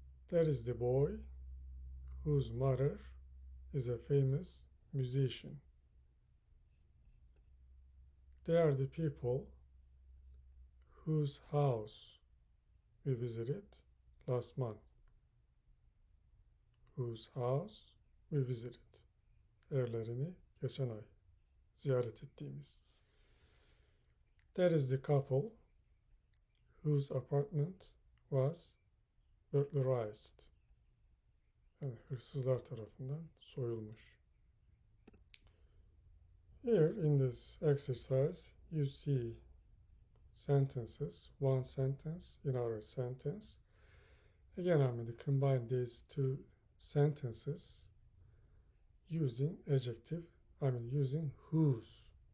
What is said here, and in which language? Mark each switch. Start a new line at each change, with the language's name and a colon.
English: There is the boy whose mother is a famous musician. They are the people whose house we visited last month. Whose house we visited.
Turkish: Evlerini geçen ay ziyaret ettiğimiz.
English: There is the couple whose apartment was burglarized.
Turkish: Yani hırsızlar tarafından soyulmuş.
English: Here in this exercise you see sentences, one sentence, another sentence. Again, I'm going to combine these two sentences using adjective, using whose.